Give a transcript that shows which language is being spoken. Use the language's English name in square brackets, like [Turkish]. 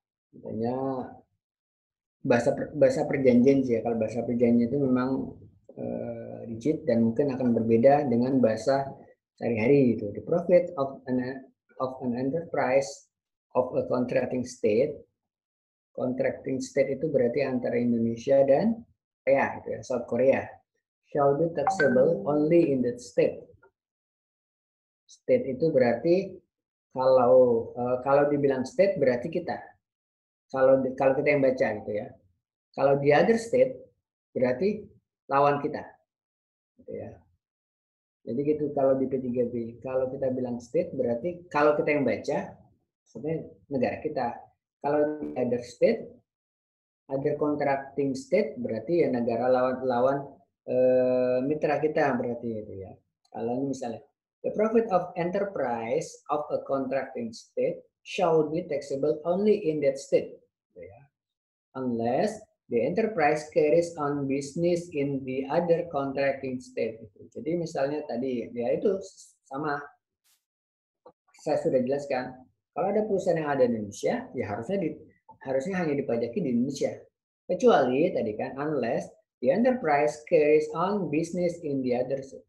[Indonesian] Misalnya bahasa perjanjian sih ya. Kalau bahasa perjanjian itu memang rigid dan mungkin akan berbeda dengan bahasa sehari-hari gitu. [English] The profit of an enterprise of a contracting state. [Indonesian] Contracting state itu berarti antara Indonesia dan Korea, gitu ya, South Korea. [English] Shall be taxable only in that state. [Indonesian] State itu berarti kalau dibilang state berarti kita. Kalau kita yang baca gitu ya. Kalau the other state berarti lawan kita. Gitu ya. Jadi gitu kalau di P3B. Kalau kita bilang state berarti kalau kita yang baca sebenarnya negara kita. Kalau di other state, other contracting state berarti ya negara lawan mitra kita berarti itu ya. Kalau ini misalnya [English] The profit of enterprise of a contracting state shall be taxable only in that state, unless the enterprise carries on business in the other contracting state. [Indonesian] Jadi misalnya tadi ya itu sama, saya sudah jelaskan. Kalau ada perusahaan yang ada di Indonesia, ya harusnya hanya dipajaki di Indonesia. Kecuali tadi kan, [English] unless the enterprise carries on business in the other state.